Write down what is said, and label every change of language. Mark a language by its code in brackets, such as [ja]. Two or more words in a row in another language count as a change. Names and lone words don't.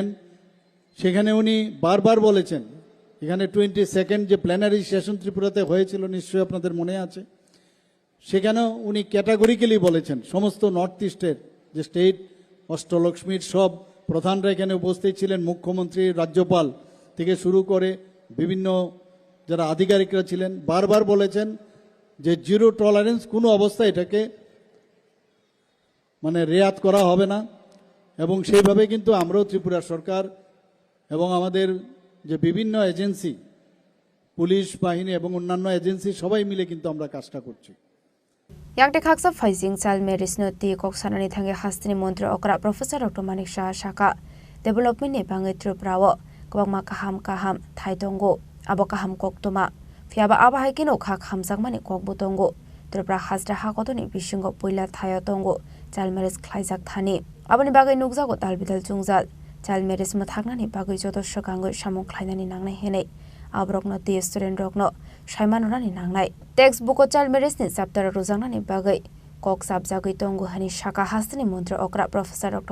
[bn] সেখানে উনি বারবার বলেছেন, এখানে 22nd যে [en] plenary session [bn] ত্রিপুরাতে হয়েছিল নিশ্চয়ই আপনাদের মনে আছে, সেখানেও উনি ক্যাটাগরিক্যালি বলেছেন সমস্ত নর্থ ইস্টের যে স্টেট, অষ্টলক্ষ্মীর সব প্রধানরা এখানে উপস্থিত ছিলেন, মুখ্যমন্ত্রী, রাজ্যপাল থেকে শুরু করে বিভিন্ন যারা আধিকারিকরা ছিলেন, বারবার বলেছেন যে [en] zero tolerance, [bn] কোনো অবস্থায় এটাকে মানে রেয়াত করা হবে না। এবং সেইভাবে কিন্তু আমরাও ত্রিপুরা সরকার এবং আমাদের যে বিভিন্ন এজেন্সি, পুলিশ বাহিনী এবং অন্যান্য এজেন্সি সবাই মিলে কিন্তু আমরা কাজটা করছি। [trp] Yakte khaksa faising chal meris no ti kok sanani thange hastini mantri okra Professor Dr. Manik Shah Shaka development ne bangai Tripura kwangma kaham thaitongo abo kaham koktoma fiaba aba haikino khak hamjakmani kokbutongo Tripura hasra hakotoni bisingo poila thayotongo chal meris khlaijak thani aboni bagai nukjago dalbidal jungjal chal meris ma thagnani bagai jodosho gangoi samung khlainani nangnai henei abrokno ti student rokno saimanurani nangnai textbook chal meris ni chapter rojangnani bagai kok sabjagoi tongo hani Shaka hastini mantri okra Professor Dr.